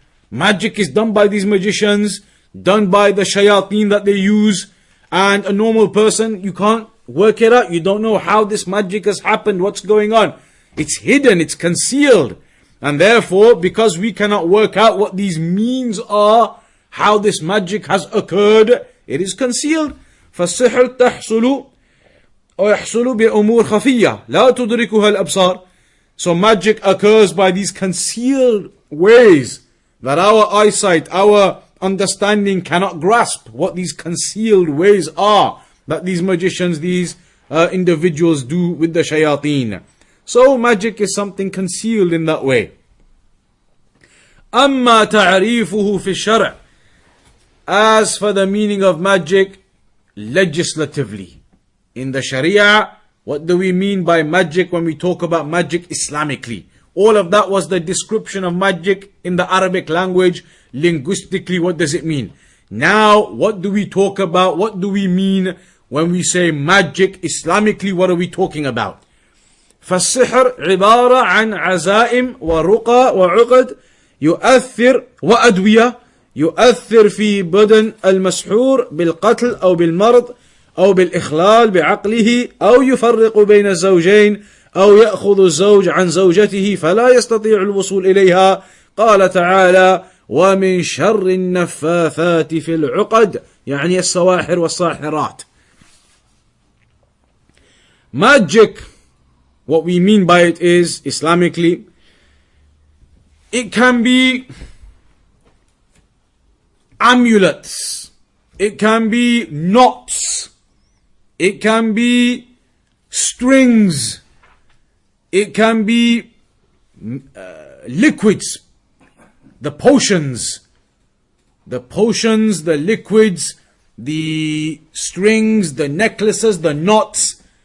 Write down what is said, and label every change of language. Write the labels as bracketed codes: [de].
[en] Magic is done by these magicians, done by the shayateen that they use, and a normal person, you can't work it out. You don't know how this magic has happened, what's going on. It's hidden, it's concealed. And therefore, because we cannot work out what these means are, how this magic has occurred, it is concealed. [ar] فالسحر تحصل أو يحصل بأمور خفية لا تدركها الأبصار. [en] So magic occurs by these concealed ways that our eyesight, our understanding cannot grasp what these concealed ways are that these magicians, these individuals do with the shayateen. So magic is something concealed in that way. [ar] أما تعريفه في الشرع. [en] As for the meaning of magic legislatively, in the Sharia, what do we mean by magic when we talk about magic Islamically? All of that was the description of magic in the Arabic language. Linguistically, what does it mean? Now, what do we talk about? What do we mean when we say magic, Islamically, what are we talking about? [ar] فالسحر عبارة عن عزائم ورقى وعقد يؤثر وأدوية يؤثر في بدن المسحور بالقتل أو بالمرض أو بالإخلال بعقله أو يفرق بين الزوجين أو يأخذ الزوج عن زوجته فلا يستطيع الوصول إليها. قال تعالى ومن شر النفاثات في العقد يعني السواحر والساحرات. [en] Magic, what we mean by it is, Islamically, it can be amulets, it can be knots, it can be strings, it can be liquids, the potions, the liquids, the strings, the necklaces, the knots.